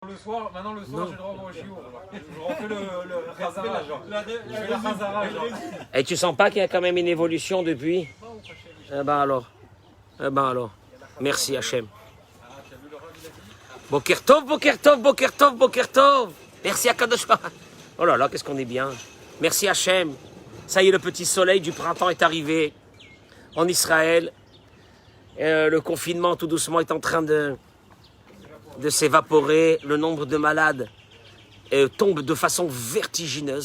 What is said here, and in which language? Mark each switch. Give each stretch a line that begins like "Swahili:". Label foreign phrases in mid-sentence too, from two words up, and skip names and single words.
French: Le soir, maintenant le soir, j'ai le droit au chiour. Je refais le khazara, genre. Je fais la khazara, genre. Et tu sens pas qu'il y a quand même une évolution depuis? Eh ben alors. Eh ben alors. Merci Hachem.
Hebrew: בוקר טוב, בוקר טוב, בוקר טוב, בוקר טוב.
French: Merci à
Hebrew: קדוש ברוך.
French: Oh là là, qu'est-ce qu'on est bien. Merci Hachem. Ça y est, le petit soleil du printemps est arrivé en Israël. Le confinement tout doucement est en train de s'évaporer. Le nombre de malades tombe de façon vertigineuse.